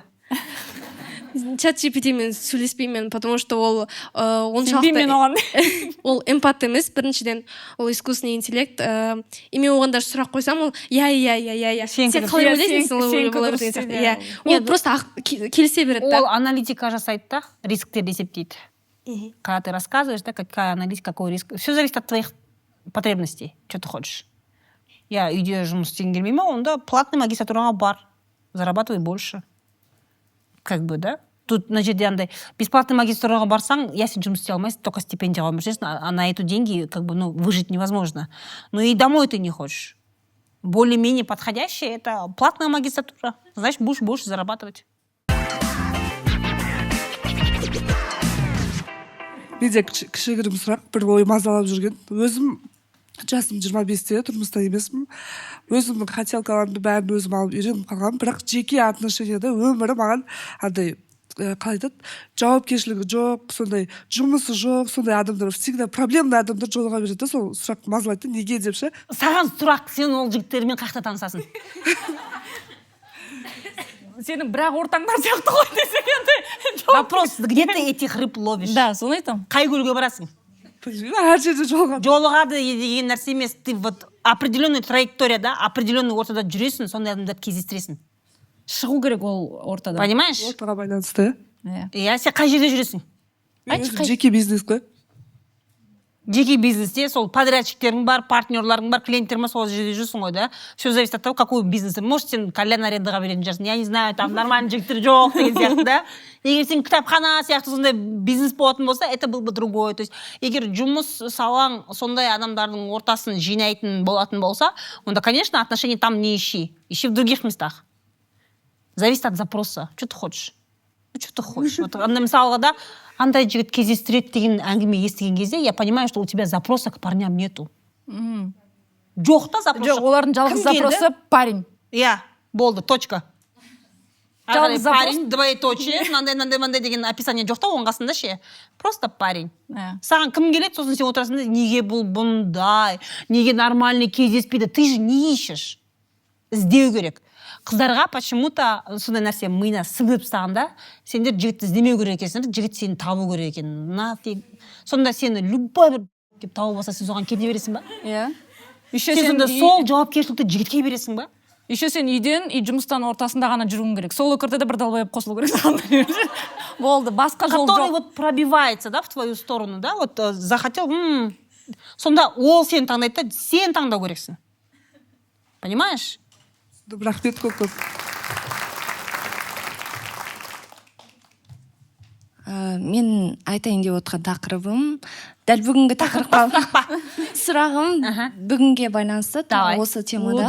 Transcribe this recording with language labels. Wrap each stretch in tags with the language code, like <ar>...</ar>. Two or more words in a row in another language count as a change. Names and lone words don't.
<kk>ChatGPT-мен сөйлеспеймін,</kk> <ru>потому что</ru> <kk>ол Сенбеймін оған. ол эмпат емес, біріншіден ол</kk> <ru>искусственный интеллект.</ru> <kk>И мен оған даже сұрақ қойсам, ол сен қалай ойлайсың? Ол просто келісе береді да. Ол аналитика жасайды да, рисктерді есептейді.</kk> <ru>Когда ты рассказываешь, да, какая аналитика, какой риск. Все зависит от твоих потребностей, что ты хочешь.</ru> <kk>Я үйде жұмыс істегім келмей ма, онда платный магистратураға бар,</kk> <ru>зарабатывай больше. Как бы, да? Тут на</ru> <kk>жерде андай бесплатный магистратураға барсаң, я сен жұмыс істей алмайсың, только стипендияға өмір сүресің,</kk> <ru>а на эти деньги как бы, выжить невозможно. Ну и домой ты не хочешь. Более-менее подходящее это платная магистратура. Значит, будешь больше зарабатывать.</ru> <kk>Менде кішігірім сұрақ, бір ой мазалап жүрген. Өзім жасым 25-те, тұрмыста емеспін. Өзімнің хотелкаларымды бәрін өзім алып үйреніп қалғанмын, бірақ жеке отношенияда өмірі маған андай, қалай айтады, жауапкершілігі жоқ, сондай жұмысы жоқ, сондай адамдар,</kk> <ru>всегда проблемный</ru> <kk>адамдар жолыға береді. Сол сұрақ мазалайды, неге деп ше? Саған сұрақ, сен ол жігіттермен қайда танысасың? Сенің бірақ ортаңдар сияқты ғой десең енді.</kk> <ru>Вопрос, где ты этих рыб ловишь?</ru> <kk>Да, соны айтамын. Қай көлге барасың? Әр жерде жолығады деген нәрсе емес.</kk> <ru>Ты вот определенный траектория, да, определенный</ru> <kk>ортада жүресің, сондай адамдарды кездестіресің. Шығу керек ол ортада.</kk> <ru>Понимаешь?</ru> <kk>ортаға байланысты. Иә, сен қай жерде жүресің? Жеке бизнес қой. Жеке бизнесте сол подрядчиктерің бар, партнерларың бар, клиенттерің бар, сол жерде жүрсің ғой, да?</kk> <ru>Все зависит от того, какой бизнес.</ru> <kk>Может, сен кальян арендаға беретін жарсың,</kk> <ru>я не знаю, там нормальный</ru> <kk>жігіттер жоқ деген сияқты, да? Егер сен кітапхана сияқты сондай бизнес болатын болса,</kk> <ru>это был бы другой. То есть,</ru> <kk>егер жұмыс салаң сондай адамдардың ортасын жинайтын болатын болса, онда,</kk> <ru>конечно, отношения там не ищи. Ищи в других местах. Зависит от запроса. Что ты хочешь? Что ты хочешь? Вот,</ru> <kk>мысалға да, андай жігіт кездестіреді деген әңгіме естіген кезде,</kk> <ru>я понимаю, что у тебя запроса к парням нету.</ru> <kk>Жоқ та запроса. Жоқ, олардың жалғыз запросы парень. Иә, болды, точка. Жалғыз запрос. Парень, двоеточие, мынандай деген описание жоқ та оң қасында ше.</kk> <ru>Просто парень.</ru> <kk>Саған кім келеді, сосын сен отырасың да, неге бұл бұндай, неге нормальный кездеспейді,</kk> <ru>ты же не ищешь.</ru> <kk>Іздеу керек. Қыздарға почему-то сондай нәрсе миына сіңіп тастағанда, сендер жігітті іздемеу керек екенсіңдер, жігіт сені табу керек екен.</kk> <ru>Нафиг.</ru> <kk>Сонда сені любой бір деп тауып алса, сен соған кете бересің ба? Иә. Сен сонда сол жауапкершілікті жігітке бересің ба? Еще сен үйден и жұмыстан ортасында ғана жүруің керек. Сол ортада бір далбайып қосылу керек саған. Болды, басқа жол жоқ.</kk> <ru>Который вот пробивается, да, в твою сторону, да, вот захотел,</ru> <kk>сонда ол сені таңдайды, сен таңдау керексің.</kk> <ru>Понимаешь?</ru> <kk>Рахмет көп. Мен айтайын деп отқан тақырыбым дәл бүгінгі тақырыпқа сұрағым бүгінге байланысты осы темада.</kk>